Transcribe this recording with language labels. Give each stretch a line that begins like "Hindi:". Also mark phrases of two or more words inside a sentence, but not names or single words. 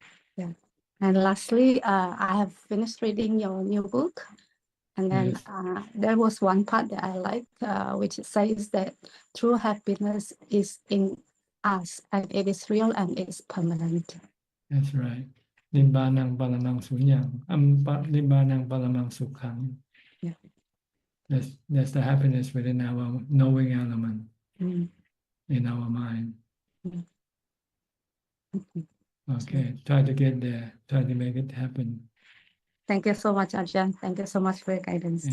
English: Okay. Yeah. And lastly, I have finished reading your new book. And then Yes. there was one part that I like, which says that true happiness is in us and it is real and it's permanent. That's right.
Pali: Nimbanang paramang sunyang. Nimbanang paramang sukhang.
English: Yeah. That's the happiness within our knowing element Mm. in our mind. Mm. Okay, try to get there. Try to make it happen. Thank you so much, Ajahn. Thank you so much for your guidance.